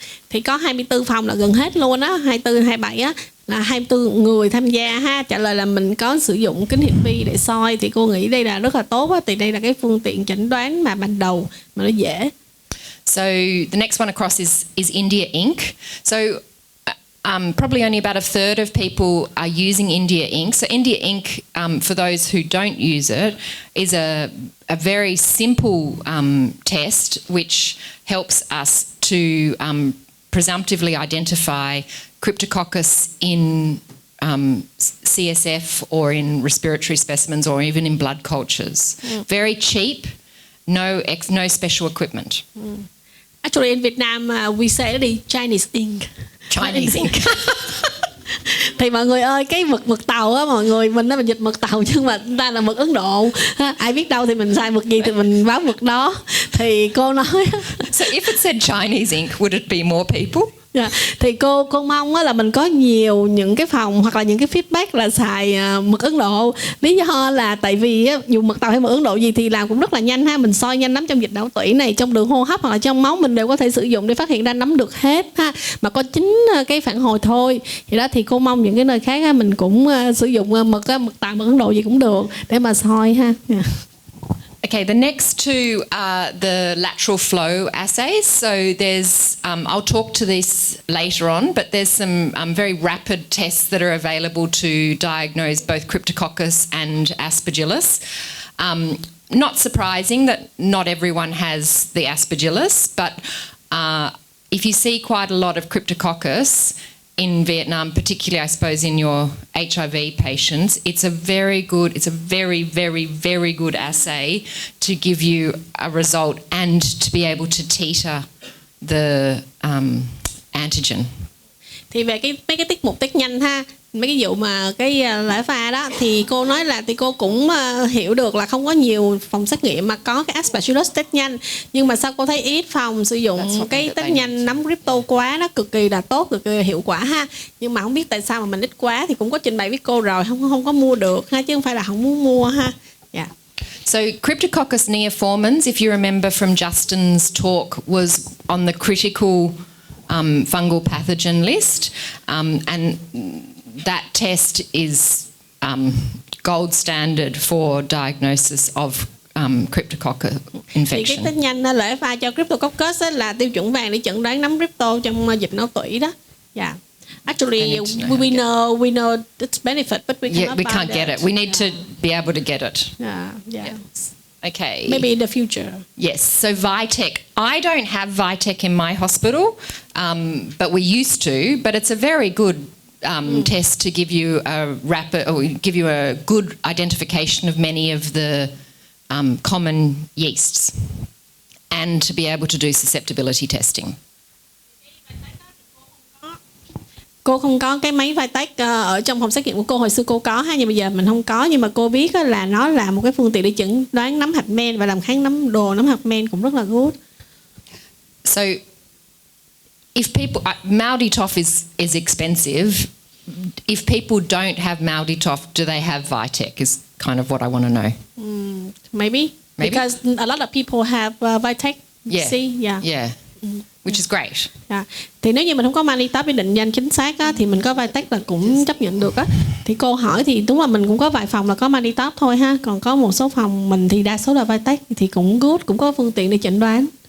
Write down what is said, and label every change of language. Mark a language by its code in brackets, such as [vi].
[vi] Thì có 24 phòng là gần hết luôn á, 24, 27 á, là 24 người tham gia ha. Trả lời là mình có sử dụng kính hiển vi để soi, thì cô nghĩ đây là rất là tốt á, thì đây là cái phương tiện chẩn đoán mà ban đầu mà nó dễ. [en] So the next one across is India Ink. So probably only about a third of people are using India Ink. So India Ink, for those who don't use it, is a very simple test which helps us to presumptively identify Cryptococcus in CSF or in respiratory specimens or even in blood cultures. Very cheap, no special equipment. Actually, in Vietnam, we say the Chinese ink. Chinese ink. [vi] Thì mọi người ơi, cái mực tàu á, mọi người mình dịch mực tàu, nhưng mà ta là mực Ấn Độ. Ai biết đâu thì mình xài mực gì thì mình báo mực đó. Thì cô nói. [en] So if it said Chinese ink, would it be more people? Yeah. [vi] Thì cô mong là mình có nhiều những cái phòng hoặc là những cái feedback là xài mực Ấn Độ. Lý do là tại vì dù mực tàu hay mực Ấn Độ gì thì làm cũng rất là nhanh ha. Mình soi nhanh nấm trong dịch đạo tủy này, trong đường hô hấp hoặc là trong máu mình đều có thể sử dụng để phát hiện ra nấm được hết ha. Mà có 9 cái phản hồi thôi. Thì đó, thì cô mong những cái nơi khác mình cũng sử dụng mực tàu, mực Ấn Độ gì cũng được để mà soi ha. [en] Yeah. Okay, the next two are the lateral flow assays. So there's, I'll talk to this later on, but there's some very rapid tests that are available to diagnose both Cryptococcus and Aspergillus. Not surprising that not everyone has the Aspergillus, but if you see quite a lot of Cryptococcus in Vietnam, particularly I suppose in your HIV patients, it's a very, very good assay to give you a result and to be able to titer the antigen. [vi] Thì về mấy cái tiết mục test nhanh ha, mấy cái vụ mà cái lễ pha đó, thì cô nói là thì cô cũng hiểu được là không có nhiều phòng xét nghiệm mà có cái Aspergillus test nhanh, nhưng mà sao cô thấy ít phòng sử dụng cái test nhanh nấm crypto quá, nó cực kỳ là tốt, cực kỳ là hiệu quả ha. Nhưng mà không biết tại sao mà mình ít quá, thì cũng có trình bày với cô rồi, không có mua được ha, chứ không phải là không muốn mua ha. [en] Yeah. So Cryptococcus neoformans, if you remember from Justin's talk, was on the critical fungal pathogen list, and that test is gold standard for diagnosis of cryptococcus [vi] Thì cái [en] infection. [vi] test nhanh LOΗ cho Cryptococcus là tiêu chuẩn vàng để chẩn đoán nấm crypto trong dịch não tủy đó. [en] Yeah. Actually, I need to know we know its benefit, but we cannot We buy can't get it. We need to be able to get it. Yeah. Okay. Maybe in the future. Yes. So Vitec. I don't have Vitec in my hospital, but we used to. But it's a very good test to give you a rapid, or give you a good identification of many of the common yeasts, and to be able to do susceptibility testing. [vi] Cô không có cái máy Vitec ở trong phòng xét nghiệm của cô. Hồi xưa cô có ha, nhưng bây giờ mình không có. Nhưng mà cô biết là nó là một cái phương tiện để chẩn đoán nấm hạch men và làm kháng nấm đồ nấm hạch men cũng rất là good. [en] So, if people Malditoff is expensive. If people don't have Malditoff, do they have Vitec? Is kind of what I want to know. Maybe. Because a lot of people have Vitec. Yeah. See? Yeah. Which is great. [vi] Thì nếu như mình không có Malditoff để định danh chính xác á, thì mình có Vitec là cũng chấp nhận được á. Thì cô hỏi thì đúng là mình cũng có vài phòng là có Malditoff thôi ha. Còn có một số phòng mình thì đa số là Vitec thì cũng good, cũng có phương tiện để chẩn đoán.